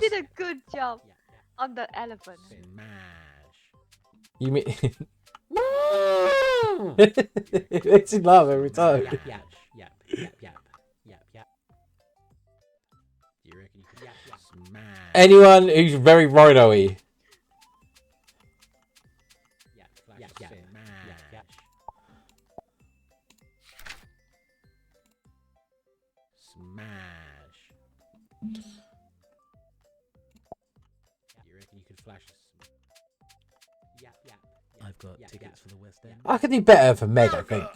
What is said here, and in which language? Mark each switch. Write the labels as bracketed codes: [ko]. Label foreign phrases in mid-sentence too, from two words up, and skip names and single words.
[en] did a good job on the elephant. You mean... It makes me laugh every time. Yap, yap, yap, yap, yap, yap, yap. Do you reckon you could smash? Anyone who's very rhino-y. Yap, flash a spear. Yap, yap. Smash. You reckon you could flash a yap, yap. I've got Yap, tickets yap. for the West End. I could do better for Meg, I think.